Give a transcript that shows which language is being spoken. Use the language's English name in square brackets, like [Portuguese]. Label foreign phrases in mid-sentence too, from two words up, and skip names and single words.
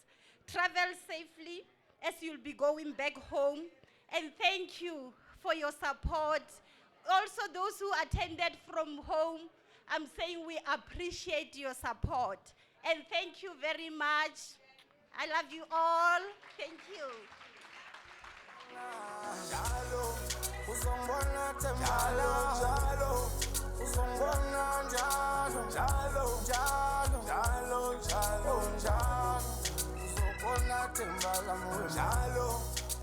[English] Travel safely as you'll be going back home. And thank you for your support. Also those who attended from home, I'm saying we appreciate your support. And thank you very much. I love you all. Thank you. [Zulu] Jalo, uzongibona tembala. Jalo, uzongibona njalo. Jalo, jalo, jalo, jalo, jalo. Uzongibona tembala mo. Jalo.